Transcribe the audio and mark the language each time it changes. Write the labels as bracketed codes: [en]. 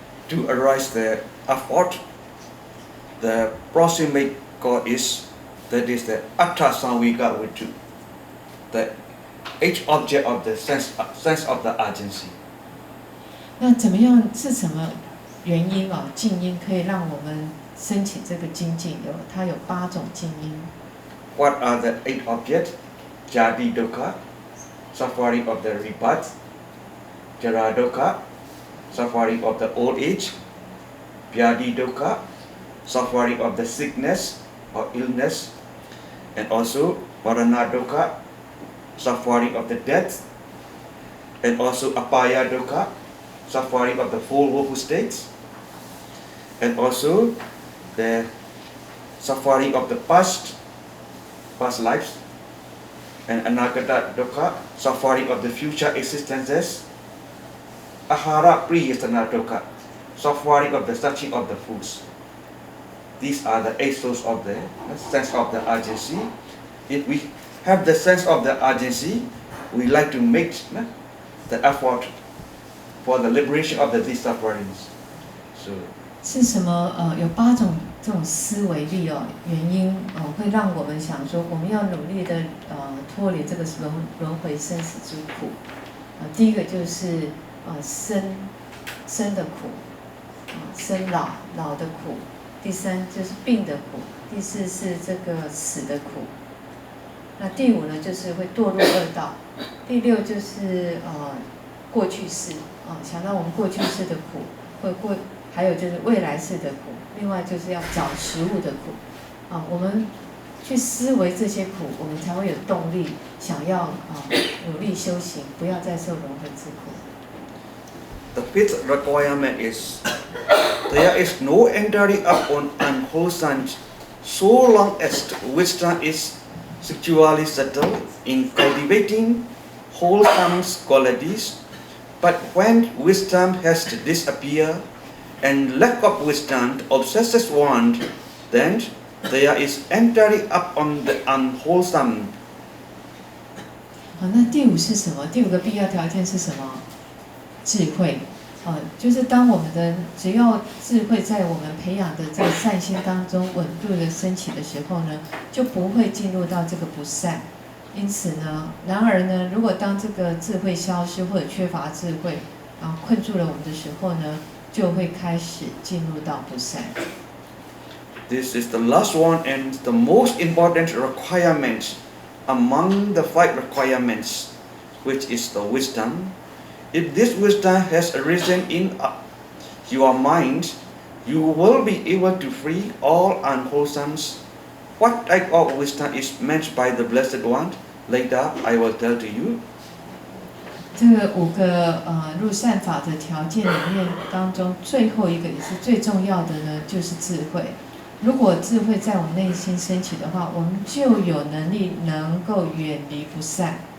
[en] To arise the effort, the proximate goal is that is the Atta Samvika Vitu, the eighth object of the sense of the urgency. [zh] 那怎么样？是什么原因静因可以让我们升起这个精进？它有8种静因。 [en] What are the 8 objects? Jadi Dukkha, suffering of the rebirth, Jara Dukkha, suffering of the old age, Vyadi Dukkha, suffering of the sickness or illness, and also Varana Dukkha, suffering of the death, and also Apaya Dukkha, suffering of the four woeful states, and also the suffering of the past lives, and Anagata Dukkha, suffering of the future existences, Ahara Priyastana Dukkha, suffering of the touching of the foods. These are the 8 sources of the sense of the urgency. If we have the sense of the urgency, we like to make the effort for the liberation of these sufferings. So, [zh] 是什么有8种这种思维力原因会让我们想说我们要努力的脱离这个轮回生死之苦。第一个就是生的苦，生老的苦。第3就是病的苦，第4是这个死的苦。那第5呢，就是会堕入恶道。第6就是过去世想到我们过去世的苦，还有就是未来世的苦，另外就是要找食物的苦我们去思维这些苦，我们才会有动力想要努力修行，不要再受轮回之苦。 [en] The 5th requirement is there is no entering up on unwholesome so long as wisdom is securely settled in cultivating wholesome qualities. But when wisdom has disappeared and lack of wisdom obsesses one, then there is entering up on the unwholesome. [zh] 那第5是什么？第5个必要条件是什么？智慧就是当我们的只要智慧在我们培养的在善心当中稳步的升起的时候呢，就不会进入到这个不善。因此呢，然而呢，如果当这个智慧消失或者缺乏智慧困住了我们的时候呢，就会开始进入到不善。 [en] This is the last one and the most important requirement among the 5 requirements, which is the wisdom. If this wisdom has arisen in your mind, you will be able to free all unwholesomes. What type of wisdom is meant by the Blessed One? Later, I will tell to you. [zh] 这个5个入善法的条件里面当中，最后一个也是最重要的呢，就是智慧。如果智慧在我们内心升起的话，我们就有能力能够远离不善。